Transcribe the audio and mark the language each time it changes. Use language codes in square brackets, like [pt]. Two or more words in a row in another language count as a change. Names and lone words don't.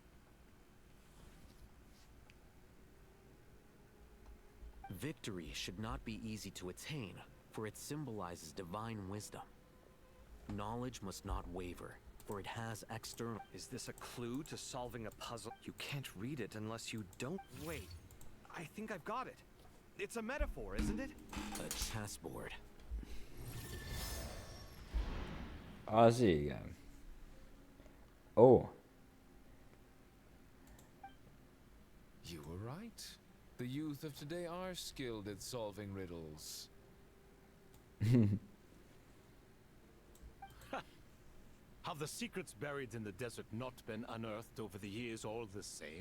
[en] Victory should not be easy to attain, for it symbolizes divine wisdom. Knowledge must not waver, for it has external... Is this a clue to solving a puzzle? You can't read it unless you don't... Wait, I think I've got it. It's a metaphor, isn't it? A chessboard. [hu] Az igen. [en] Oh. You were right. The youth of today are skilled at solving riddles. Have the secrets buried in the desert not been unearthed over the years all the same?